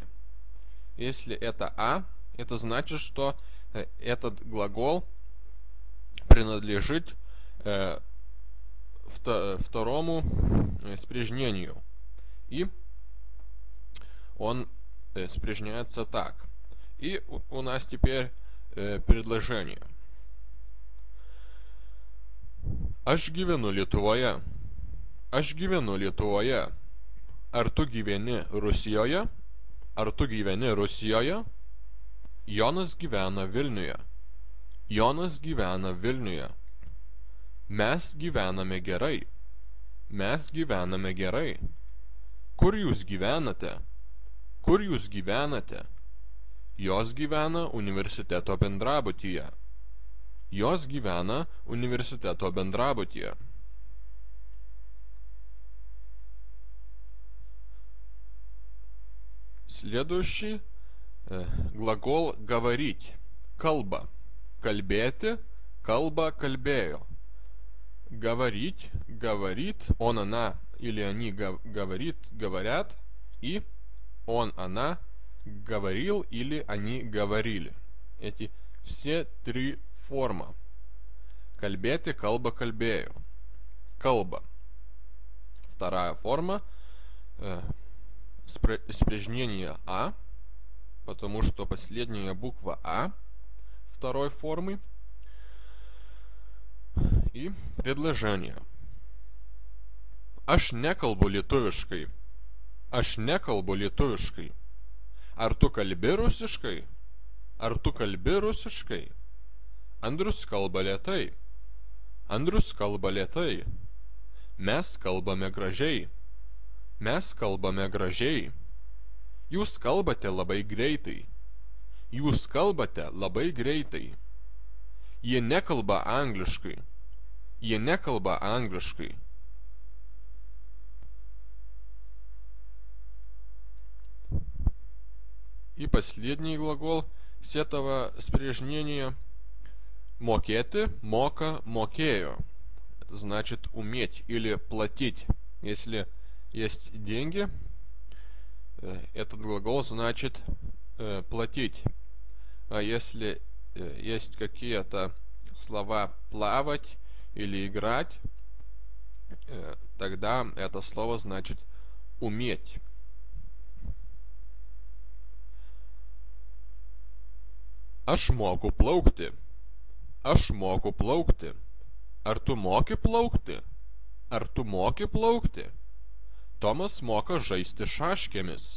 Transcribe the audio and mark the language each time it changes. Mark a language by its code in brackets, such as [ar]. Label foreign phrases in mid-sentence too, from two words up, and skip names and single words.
[ru] Если это А, это значит, что этот глагол принадлежит второму спряжнению. И он спряжняется так. И у нас теперь предложение. [lt] Aš gyvenu Lietuvoje. Aš gyvenu Lietuvoje. Ar tu gyveni Rusijoje? Ar tu gyveni Rusijoje? Jonas gyvena Vilniuje. Jonas gyvena Vilniuje. Mes gyvename gerai. Mes gyvename gerai. Kur jūs gyvenate? Kur jūs gyvenate? Jos gyvena universiteto bendrabutyje. Jos gyvena universiteto bendrabutyje. [ru] Следующий глагол говорить. [lt] Kalba. Kalbėti, kalba, kalbėjo. [ru] Говорить, говорит, он, она или они говорит, говорят. И он, она говорил или они говорили. Эти все три формы. [lt] Kalbėti, kalba, kalbėjo. Kalba. [ru] Вторая форма спряжнение А, потому что последняя буква А второй формы. И предложение. [lt] Aš nekalbu lietuviškai. Aš nekalbu lietuviškai. Ar tu kalbi rusiškai? Ar tu kalbi rusiškai? Andrius kalba lėtai. Andrius kalba lėtai. Mes kalbame gražiai. Mes kalbame gražiai. Jūs kalbate labai greitai. Jūs kalbate labai greitai. Jie nekalba angliškai. Jie nekalba angliškai. [ru] И последний глагол с этого спряжнения [lt] mokėti, moka, mokėjo. [ru] Это значит уметь или платить. Если есть деньги, этот глагол значит платить. А если есть какие-то слова плавать или играть, тогда это слово значит уметь. [lt] Aš moku plaukti. Aš moku plaukti. Ar tu moki plaukti? Ar tu moki plaukti? Tomas moka žaisti šaškėmis.